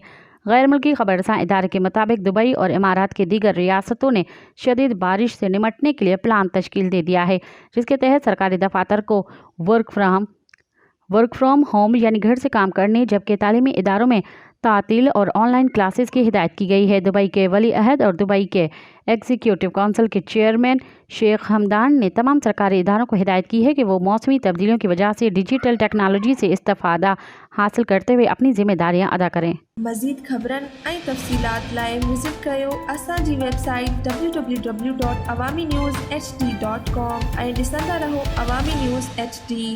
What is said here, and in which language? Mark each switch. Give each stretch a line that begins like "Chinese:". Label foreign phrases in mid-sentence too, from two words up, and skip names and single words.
Urdu: غیر ملکی خبررساں ادارے کے مطابق دبئی اور امارات کے دیگر ریاستوں نے شدید بارش سے نمٹنے کے لیے پلان تشکیل دے دیا ہے، جس کے تحت سرکاری دفاتر کو
English: work from home
Urdu: یعنی گھر سے کام کرنے، جبکہ تعلیمی اداروں میں تعطیل اور
English: online classes
Urdu: کی ہدایت کی گئی ہے۔ دبئی کے ولی عہد اور دبئی کے
English: executive council
Urdu: کے چیئرمین شیخ حمدان نے تمام سرکاری اداروں کو ہدایت کی ہے کہ وہ موسمی تبدیلیوں کی وجہ سے
English: digital technology
Urdu: سے استفادہ حاصل کرتے ہوئے اپنی ذمہ داریاں ادا کریں۔
Sindhi: مزید خبرن ऐं तफ़सीलात लाइ विज़िट कयो असांजी वेबसाइट www.awamiNewsHD.com ऐं ॾिसंदा रहो अवामी न्यूज़ HD।